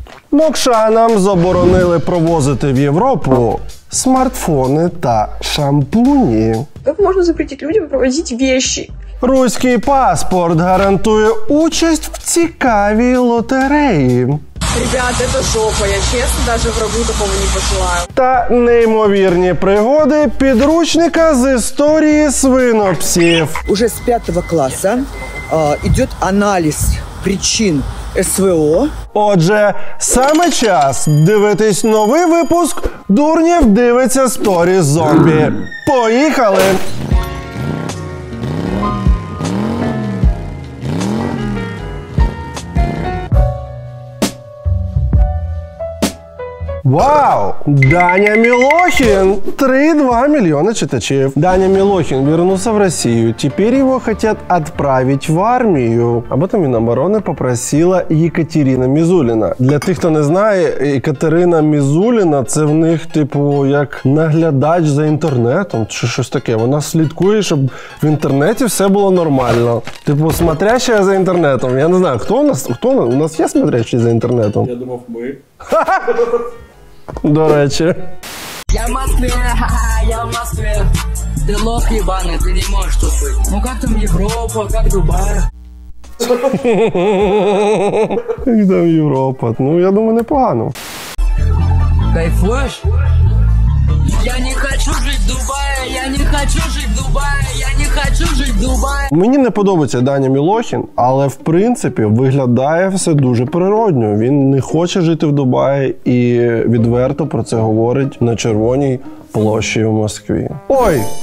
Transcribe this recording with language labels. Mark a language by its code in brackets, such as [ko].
[uk] Мокшанам заборонили провозити в Європу смартфони та шампуні. [ru] Как можно запретить людям провозить вещи? [uk] Руський паспорт гарантує участь в цікавій лотереї. [ru] Ребят, это жопа, я честно даже врагу такого не пожелаю. [uk] Та неймовірні пригоди підручника з історії свинопсів. [ru] Уже с 5 класса идет анализ причин СВО. [uk] Отже, саме час дивитись новий випуск «Дурнів дивиться сторіс зомбі». Поїхали! [ru] Вау! Даня Милохин! 3,2 миллиона читачей. Даня Милохин вернулся в Россию. Теперь его хотят отправить в армию. Об этом Минобороны попросила Екатерина Мізуліна. [uk] Для тих, хто не знає, Екатерина Мізуліна – це в них, типу, як наглядач за інтернетом чи щось таке. Вона слідкує, щоб в інтернеті все було нормально. Типу, смотрящая за інтернетом. Я не знаю, хто у нас? У нас є смотрящий за інтернетом? Я думав, ми. До речі. [ru] Я в Москве, я в Москве. Ты лох ебаный, ты не можешь тут быть. Ну как там Европа, как Дубай? [uk] Як там Європа? Ну, я думаю, непогано. [ru] Кайфуешь? Я не хочу жить в Дубае, я не хочу жить в Дубае, я не хочу жить в Дубае. [uk] Мені не подобається Даня Мілохін, але в принципі виглядає все дуже природньо. Він не хоче жити в Дубаї і відверто про це говорить на Червоній площі в Москві. Ой!